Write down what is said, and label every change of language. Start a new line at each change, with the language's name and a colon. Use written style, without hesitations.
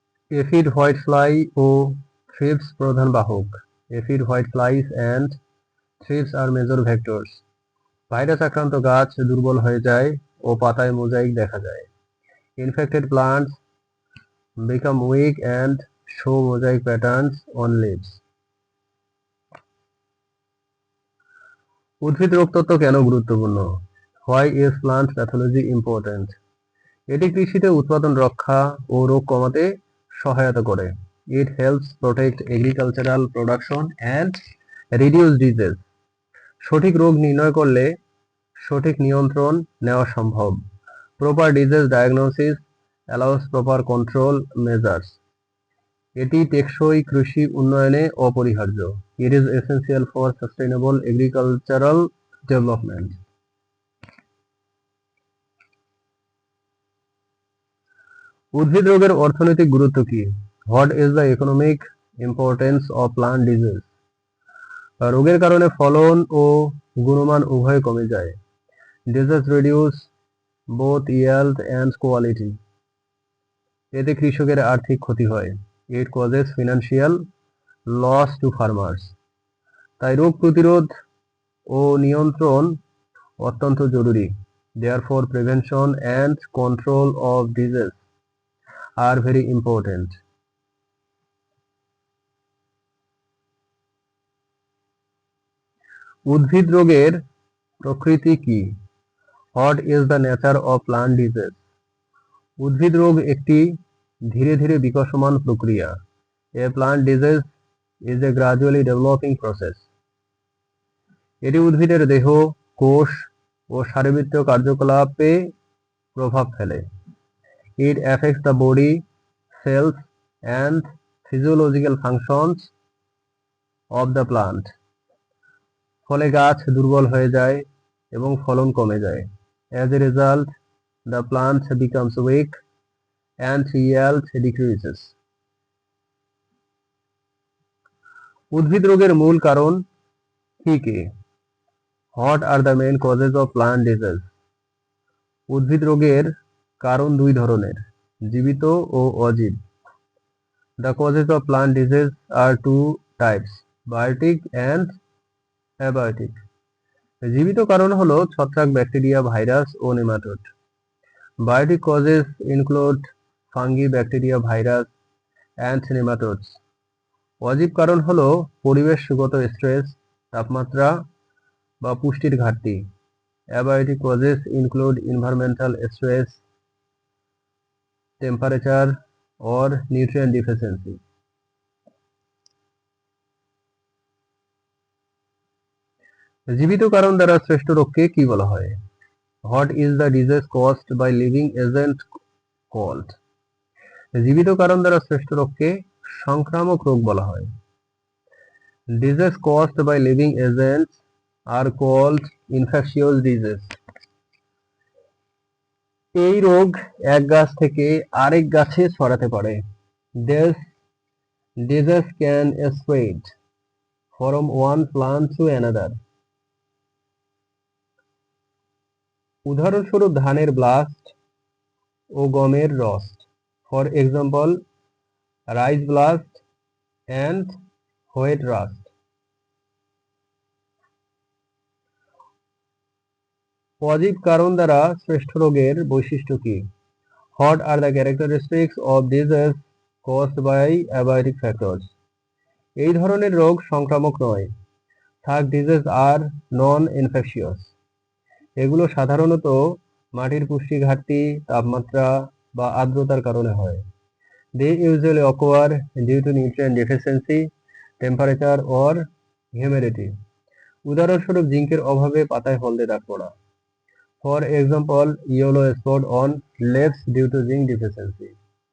Bangla: Aphid white fly ও thrips প্রধান বাহক।
English: Aphid white flies and thrips are major vectors.
Bangla: Virus আক্রান্ত গাছ দুর্বল হয়ে যায় ও পাতায় মোজাইক দেখা যায়।
English: Infected plants become weak and show mosaic patterns on leaves.
Bangla: উদ্ভিদ রোগতত্ত্ব কেন গুরুত্বপূর্ণ?
English: Why is plant pathology important?
Bangla: এটি কৃষিতে উৎপাদন রক্ষা ও রোগ কমাতে সহায়তা করে।
English: It helps protect agricultural production and reduce disease.
Bangla: সঠিক রোগ নির্ণয় করলে সঠিক নিয়ন্ত্রণ নেওয়া সম্ভব।
English: Proper disease diagnosis allows proper control measures.
Bangla: এটি টেকসই কৃষি উন্নয়নে অপরিহার্য।
English: It is essential for sustainable agricultural development.
Bangla: উদ্ভিদ রোগের অর্থনৈতিক গুরুত্ব কি?
English: What is the economic importance of plant disease?
Bangla: রোগের কারণে ফলন ও গুণমান উভয় কমে যায়।
English: Disease reduce both yield and quality.
Bangla: এতে কৃষকের আর্থিক ক্ষতি হয়।
English: It causes financial loss to farmers.
Bangla: তাই রোগ প্রতিরোধ ও নিয়ন্ত্রণ অত্যন্ত জরুরি।
English: Therefore, prevention and control of disease are very important.
Bangla: উদ্ভিদ রোগের প্রকৃতি কি?
English: What is the nature of plant disease?
Bangla: উদ্ভিদ রোগ একটি ধীরে ধীরে বিকশমান প্রক্রিয়া।
English: A plant disease is a gradually developing process.
Bangla: এটি উদ্ভিদের দেহ, কোষ ও শারীরবৃত্তীয় কার্যকলাপে প্রভাব ফেলে।
English: It affects the body, cells and physiological functions of the plant.
Bangla: ফলে গাছ দুর্বল হয়ে যায় এবং ফলন কমে যায়।
English: As a result, the plant becomes weak and yield decreases.
Bangla: উদ্ভিদ রোগের মূল কারণ কি কি?
English: What are the main causes of plant disease?
Bangla: উদ্ভিদ রোগের কারণ দুই ধরনের, জীবিত ও অজীব।
English: The causes of plant disease are two types, biotic and abiotic.
Bangla: জীবিত কারণ হলো ছত্রাক, bacteria, virus O nematode.
English: Biotic causes include fungi, bacteria, virus and nematodes.
Bangla: অজীব কারণ হলো পরিবেশগত স্ট্রেস, তাপমাত্রা বা পুষ্টির ঘাটতি।
English: Abiotic causes include environmental stress, temperature or nutrient deficiency.
Bangla: জীবিত কারণ দ্বারা সৃষ্ট রোগকে কি বলা হয়?
English: What is the disease caused by living agent called?
Bangla: জীবিত কারণ দ্বারা সৃষ্ট রোগকে সংক্রামক রোগ বলা হয়।
English: Disease caused by living agents are called infectious disease.
Bangla: এই রোগ এক গাছ থেকে আরেক গাছে ছড়াতে পারে।
English: This disease can spread from one plant to another.
Bangla: উদাহরণস্বরূপ ধানের ব্লাস্ট ও গমের roast.
English: For example, rice blast and wheat rust.
Bangla: অজীব কারণ দ্বারা সৃষ্ট রোগের বৈশিষ্ট্য কি?
English: What are the characteristics of disease caused by abiotic factors?
Bangla: এই ধরনের রোগ সংক্রামক নয়।
English: Such diseases are non-infectious.
Bangla: এগুলো সাধারণত মাটির পুষ্টি ঘাটতি, তাপমাত্রা বা আর্দ্রতার কারণে হয়।
English: They usually occur due to nutrient deficiency, temperature or humidity.
Bangla: উদাহরণস্বরূপ জিঙ্কের অভাবে পাতায় হলদে দাগ পড়া।
English: For example, yellow spot on leaves due to zinc deficiency.